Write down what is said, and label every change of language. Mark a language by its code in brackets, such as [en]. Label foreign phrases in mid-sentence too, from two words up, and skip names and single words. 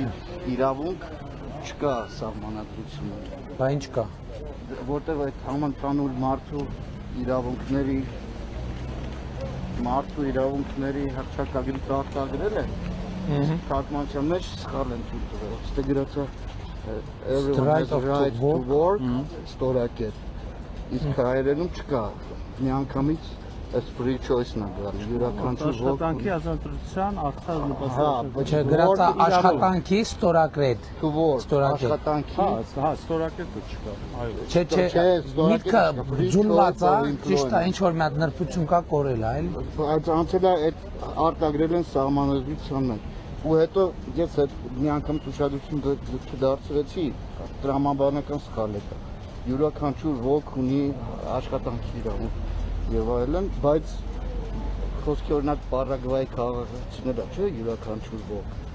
[hy] Իրավունք չկա սահմանադրությունը։ Բա ինչ կա։ Որտեղ այդ համընդհանուր մարդու իրավունքների հռչակագրից արտագրել են, թարգմանության մեջ սխալ են թույլ տվել։ Այստեղ գրած է [en] everyone has a right to work, [hy] ստորակետ։ Իսկ հայերենում չկա։ Միանգամից այս [en] free choice- [hy] ն է գալի, յուրաքանչյուր Աշխատանքի ազատության արդար նպաստություն։ Չէ, գրած է աշխատանքի ստորակրետ։ [en] to work, [hy] Ստորակետ։ աշխատանքի Հա, ստորակետը չկա։ Այո։ Չէ, միտքը ձուլված է, ճիշտ է, ինչ որ մի հատ նրբություն կա կորել է, այլ։ Այդ անցել է այդ արտագրել են սահմանադրության մեջ։ Ու հետո ես այդ մի անգամ ուշադրություն դարձրեցի, տրամաբանական սխալ է կա։ Յուրաքանչյուր ոք ունի աշխատանքի իրավունք եւ այլն, բայց խոսքի օրինակ Պարագվայի քաղաքացիները, չէ, յուրաքանչյուր ոք։